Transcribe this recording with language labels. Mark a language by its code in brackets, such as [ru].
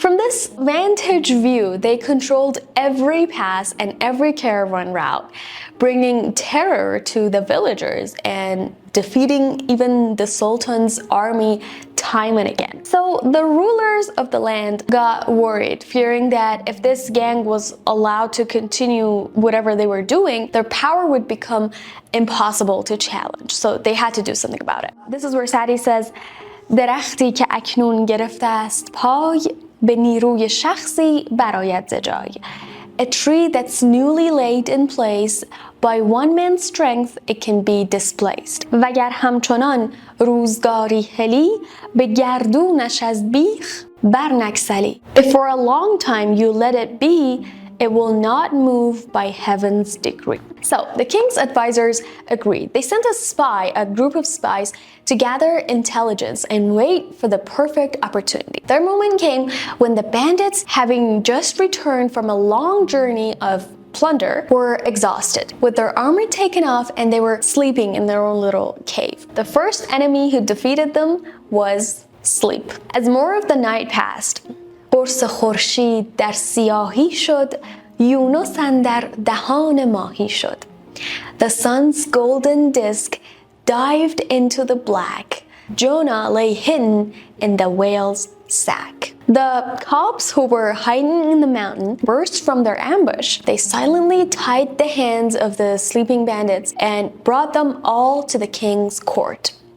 [en] From this vantage view, they controlled every pass and every caravan route, bringing terror to the villagers and defeating even the Sultan's army time and again. So the rulers of the land got worried, fearing that if this gang was allowed to continue whatever they were doing, their power would become impossible to challenge. So they had to do something about it. This is where Sadi says, [fa] درختی که اکنون گرفته است پای به نیروی شخصی برآید ز جای. [en] A tree that's newly laid in place, by one man's strength it can be displaced. [fa] وگر همچنان روزگاری هلی به گردونش از بیخ برنگسلی. [en] If for a long time you let it be, it will not move by heaven's decree. So the king's advisors agreed. They sent a group of spies, to gather intelligence and wait for the perfect opportunity. Their moment came when the bandits, having just returned from a long journey of plunder, were exhausted, with their armor taken off, and they were sleeping in their own little cave. The first enemy who defeated them was sleep. As more of the night passed, [fa] قرص خورشید در سیاهی شد یونس اندر دهان ماهی شد. [en] The sun's golden disk dived into the black. Jonah lay hidden in the whale's sack. The cops who were hiding in the mountain burst from their ambush. They silently tied the hands of the sleeping bandits and brought them all to the king's court.